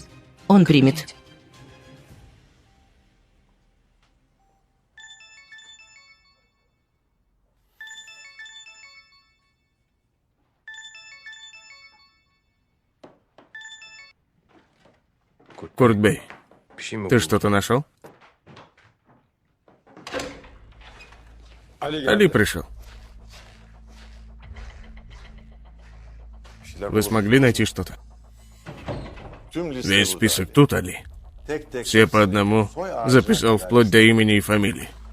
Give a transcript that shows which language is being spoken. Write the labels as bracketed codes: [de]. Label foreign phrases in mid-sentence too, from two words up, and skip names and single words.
[ru] Он примет. Куртбей, [tr] bir şey mi [ru] ты [tr] oldu? [ru] что-то нашел? Али пришел. Вы смогли найти что-то? Весь список тут, Али. Все по одному записал вплоть до имени и фамилии.